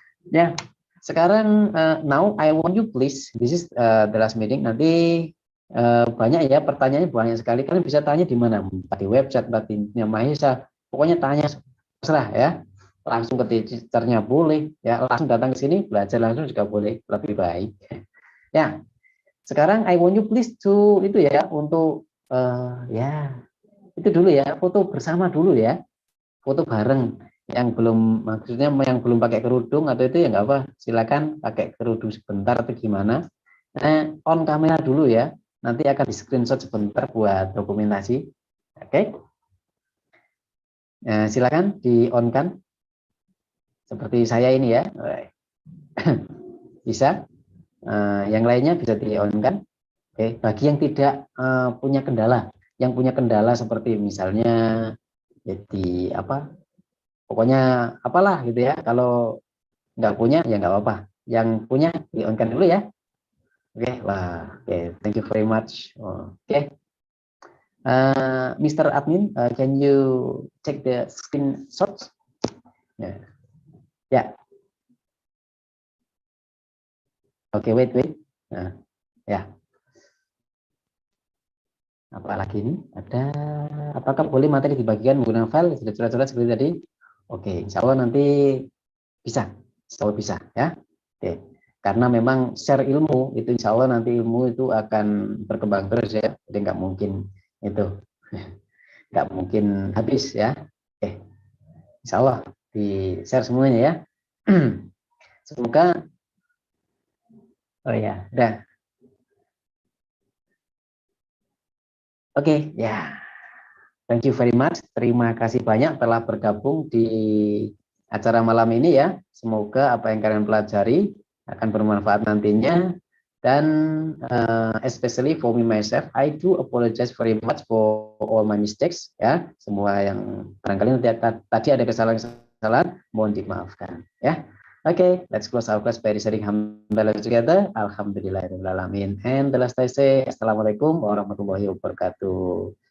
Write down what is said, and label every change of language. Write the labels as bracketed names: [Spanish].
[Indonesian] Ya, sekarang [English] now I want you please. This is the last meeting. Nanti [Indonesian] banyak ya pertanyaannya, banyak sekali. Kalian bisa tanya di mana, di website Batinnya Mahesa, pokoknya tanya terserah ya, langsung ke teachernya boleh ya, langsung datang ke sini belajar langsung juga boleh, lebih baik ya. Sekarang [English] I want you please to [Indonesian] itu ya, untuk ya itu dulu ya, foto bersama dulu ya, foto bareng. Yang belum, maksudnya yang belum pakai kerudung atau itu ya nggak apa, silakan pakai kerudung sebentar atau gimana. On kamera dulu ya, nanti akan di screenshot sebentar buat dokumentasi. Oke, silakan di on kan, seperti saya ini ya. Bisa. Yang lainnya bisa di on kan. Oke, bagi yang tidak punya kendala, yang punya kendala seperti misalnya jadi apa, pokoknya apalah gitu ya, kalau nggak punya ya nggak apa-apa, yang punya di on kan dulu ya. [English] Oke, wah, oke, thank you very much. Oke, Mr. Admin, can you check the screenshots? Ya, ya. Oke, wait. Nah, ya. [Indonesian] Apalagi ini ada, apakah boleh materi dibagikan menggunakan file sudah jelas-jelas seperti tadi? Oke, insya Allah nanti bisa, insya Allah bisa ya. Oke, karena memang share ilmu itu insya Allah nanti ilmu itu akan berkembang terus ya, jadi nggak mungkin itu, nggak mungkin habis ya. Oke, insya Allah di share semuanya ya. Semoga, oh ya, udah. Oke, ya. [English] Thank you very much. [Indonesian] Terima kasih banyak telah bergabung di acara malam ini ya. Semoga apa yang kalian pelajari akan bermanfaat nantinya. [English] Dan especially for me myself, I do apologize very much for all my mistakes ya. [Indonesian] Semua yang barangkali tadi ada kesalahan-kesalahan, mohon dimaafkan ya. [English] Okay, let's close our class by reciting hamdalah together. Alhamdulillahirobbilalamin. And the last I say, [Arabic] Assalamualaikum warahmatullahi wabarakatuh.